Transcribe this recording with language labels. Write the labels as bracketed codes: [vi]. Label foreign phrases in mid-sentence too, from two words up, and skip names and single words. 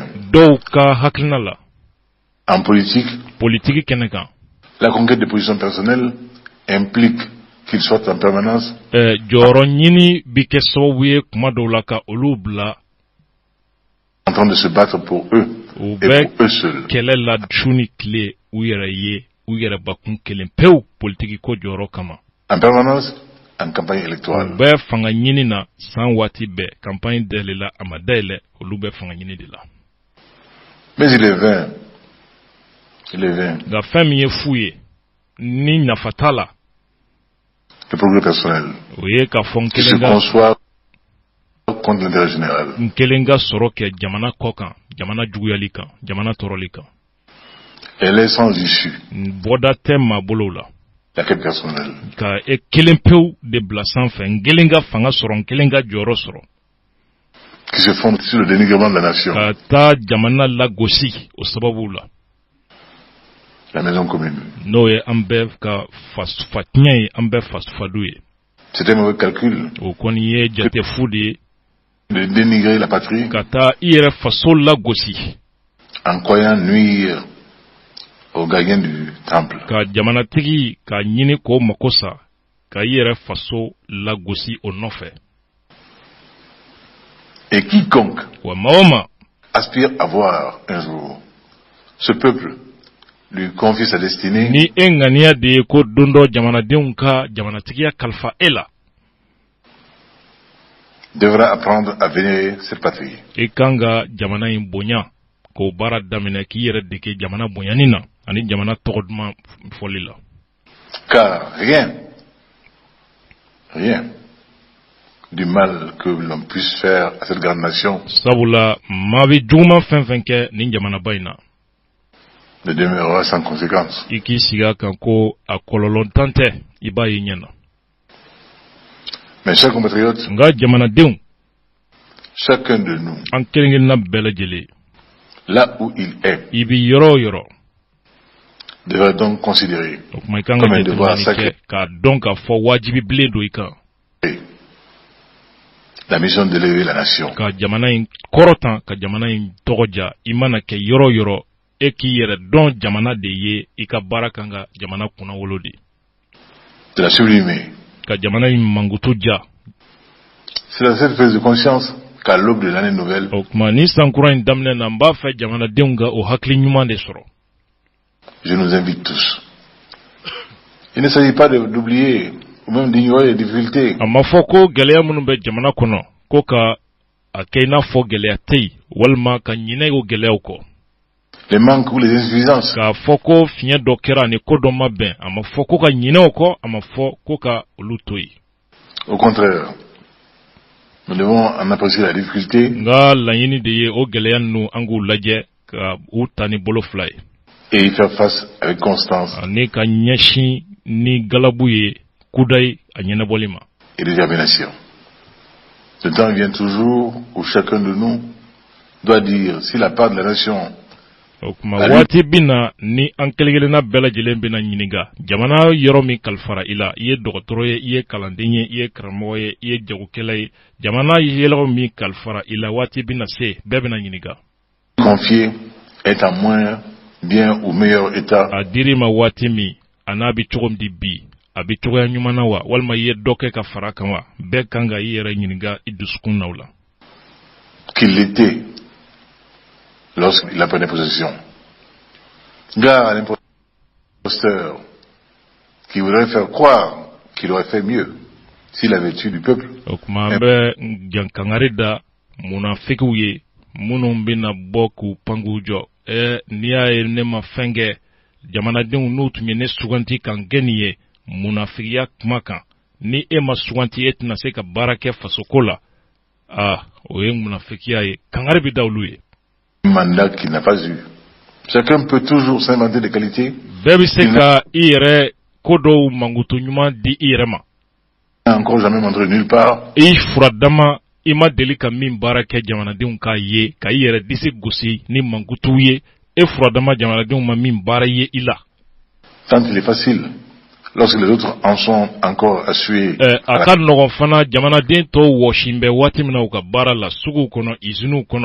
[bm] dɔw ka hakilina la. [fr] en politique, [bm] kɛnɛ kan, [fr] la conquête de positions personnelles implique qu'ils soient en permanence [bm] jɔyɔrɔ ɲini bi kɛ sababu ye kuma dɔw la ka olu bila [fr] en train de se battre pour eux [bm] u [fr] et [bm] bɛ [fr] pour eux seuls. [bm] kɛlɛ la su ni tile u yɛrɛ ye u yɛrɛ bakun kelen pewu politiki ko jɔyɔrɔ kama. [fr] En permanence en campagne [bm] U [fr] électorale. [bm] bɛ fanga ɲini na san waati bɛɛ campagne dayɛlɛla a ma dayɛlɛ olu bɛ fanga ɲini de la. [fr] Mais il est vain. Il est vain. [bm] Nka fɛn min ye fu ye ni nafa t'a la [fr] Le progrès personnel [bm] o ye k'a fɔ [fr] qui se conçoit contre l'intérêt général. [bm] n kelen ka sɔrɔ kɛ jamana kɔ kan, jamana juguyali kan, jamana tɔɔrɔli kan. [fr] Elle est sans issue. [bm] Bɔda tɛ maa bolo la. [fr] la quête personnelle. [bm] Ka e kelen pew de bila sanfɛ n kelen ka fanga sɔrɔ n kelen ka jɔyɔrɔ sɔrɔ. [fr] Qui se fonde sur le dénigrement de la nation. [bm] Ka taa jamana lagosi o sababu la. [fr] La maison commune. [bm] N'o ye an bɛɛ ka fatiɲɛ ye an bɛɛ fadu ye. [fr] C'est un mauvais calcul. [bm] O kɔni ye jate fu de ye. [fr] De dénigrer la patrie. [bm] Ka taa i yɛrɛ faso lagosi. [fr] En croyant nuire aux gardiens du temple. [bm] Ka jamanatigi ka ɲini k'o mako sa ka i yɛrɛ faso lagosi o nɔfɛ. [fr] Et quiconque [bm] wa maa [fr] aspire à voir un jour ce peuple lui confier sa destinée. [bm] Ni e ŋaniya de ye ko don dɔ jamanadenw ka jamanatigiya kalifa e la. [fr] Devra apprendre à vénérer cette patrie. [bm] E kan ka jamana in bonya k'o baara daminɛ k'i yɛrɛ dege jamana bonyani na ani jamana tɔgɔ duman fɔli la. [fr] Car rien du mal que l'on puisse faire à cette grande nation [bm] sabula maa bɛ juguman fɛn fɛn kɛ nin jamanaba in na [fr] ne demeurera sans conséquence. [bm] I k'i sigi a kan ko a kɔlɔlɔ tan tɛ I b'a ye ɲɛ na. [fr] Mes chers compatriotes, [bm] nka jamanadenw [fr] chacun de nous, [bm] an kelen-kelenna bɛɛ lajɛlen [fr] là où il est, [bm] I bi yɔrɔ o yɔrɔ [fr] devrait donc considérer [bm] o kuma I kan ka jateminɛ kɛ k'a dɔn k'a fɔ wajibi bilen don I kan. [fr] La mission d'élever la nation. [bm] Ka jamana in kɔrɔtan ka jamana in tɔgɔ ja I mana kɛ yɔrɔ o yɔrɔ e k'i yɛrɛ dɔn jamana de ye I ka baara kan ka jamana kunnawolo de. [fr] De la sublimer. [bm] Ka jamana in mangutu ja. [fr] C'est dans cette prise de conscience qu'à l'aube de l'année nouvelle, [bm] o kuma ni sankura in daminɛ na n b'a fɛ jamanadenw ka o hakili ɲuman de sɔrɔ. [fr] Je nous invite tous. Il ne s'agit pas d'oublier ou même d'ignorer les difficultés. [bm] A ma fɔ ko gɛlɛya minnu bɛ jamana kɔnɔ ko ka a kɛ I n'a fɔ gɛlɛya tɛ yen walima ka ɲinɛ o gɛlɛyaw kɔ. [fr] Les manques ou les insuffisances. [bm] K'a fɔ ko fiɲɛ dɔ kɛra ni ko dɔ ma bɛn a ma fɔ ko ka ɲinɛ o kɔ a ma fɔ ko ka olu to yen. [fr] Au contraire, nous devons en apprécier la difficulté. [bm] Nka laɲini de ye o gɛlɛya ninnu an k'u lajɛ ka u ta ni bolo fila ye. [fr] Et y faire face avec constance. [bm] Ani ka ɲɛsin ni galabu ye kudayi a ɲɛnabɔli ma. [fr] Et détermination. Le temps vient toujours où chacun de nous doit dire si la part de la nation. [bm] O kuma waati bina ni an kelen-kelenna bɛɛ lajɛlen bɛna ɲininka jamana yɔrɔ min kalifara I la I ye dɔgɔtɔrɔ ye I ye kalanden ye I ye karamɔgɔ ye I ye jagokɛla ye jamana yɛlɛw min kalifara I la waati bina se bɛɛ bɛna ɲininka. [fr] Confier est en moins bien ou meilleur état. [bm] A diri ma waati min a n'a bɛ cogo min di bi a bɛ cogoya ɲuman na wa walima I ye dɔ kɛ ka fara kan wa bɛɛ kan ka I yɛrɛ ɲininka I dusukun na o la. [fr] Qu'il l'était lorsqu'il a pris possession. Gare à l'imposteur qui voudrait faire croire qu'il aurait fait mieux s'il avait tué du peuple. [bm] O kuma an bɛ jankangari da munafikiw ye minnu bɛna bɔ k'u pangu jɔ n'i y'a ye ne ma fɛn kɛ jamanadenw n'u tun ye ne suganti kan kɛ nin ye munafikiya kuma kan ni e ma suganti e tɛna se ka baara kɛ fasoko la o ye munafikiya ye kangari bɛ da olu ye. [fr] Mandat qu'il n'a pas eu. Chacun peut toujours s'inventer des qualités. [bm] Bɛɛ bɛ se ka I yɛrɛ ko dɔw mangutu ɲuman di I yɛrɛ ma. [fr] Encore jamais montré nulle part. [bm] I furadama I ma deli ka min baara kɛ jamanadenw k'a ye ka I yɛrɛ disi gosi ni mangutuw ye e furadama jamanadenw ma min baara ye I la. [fr] Tant il est facile lorsque les autres en sont encore à suer. [bm] A ka nɔgɔn fana jamanaden tɔw wɔsin bɛ waati min na u ka baara la suguw kɔnɔ iziniw kɔnɔ.